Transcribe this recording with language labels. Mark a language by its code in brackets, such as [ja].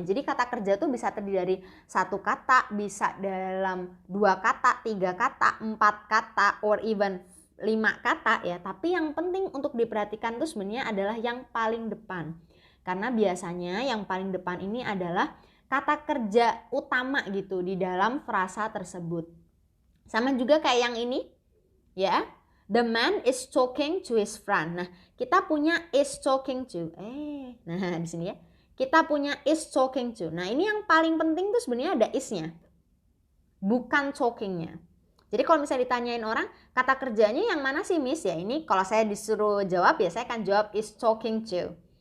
[id] Jadi kata kerja tuh bisa terdiri dari satu kata, bisa dalam 2 kata, 3 kata, 4 kata, [en] or even [id] 5 kata ya. Tapi yang penting untuk diperhatikan tuh sebenarnya adalah yang paling depan. Karena biasanya yang paling depan ini adalah kata kerja utama gitu di dalam frasa tersebut. Sama juga kayak yang ini ya. [en] The man is talking to his friend. [id] Nah, kita punya is talking to. Nah di sini ya. Kita punya is talking to. Nah, ini yang paling penting tuh sebenarnya ada is-nya. Bukan talking-nya. Jadi kalau misalnya ditanyain orang, kata kerjanya yang mana sih Miss? Ya ini kalau saya disuruh jawab ya saya akan jawab [en] is talking to.